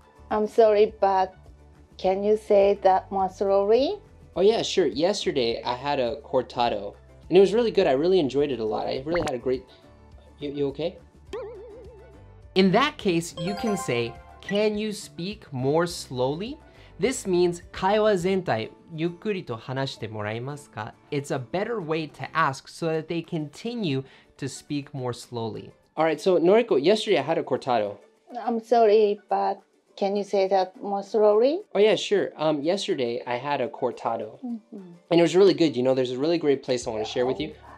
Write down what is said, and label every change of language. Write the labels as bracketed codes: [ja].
[en] I'm sorry, but can you say that more slowly? Oh yeah, sure. Yesterday I had a cortado. And it was really good. I really enjoyed it a lot. I really had a great... You okay? In that case, you can say, can you speak more slowly? This means [ja] 会話全体ゆっくりと話してもらえますか? [en] It's a better way to ask so that they continue to speak more slowly. All right, so Noriko, yesterday I had a cortado. I'm sorry, but can you say that more slowly? Oh yeah, sure. Yesterday I had a cortado. And it was really good. You know, there's a really great place I want to share with you.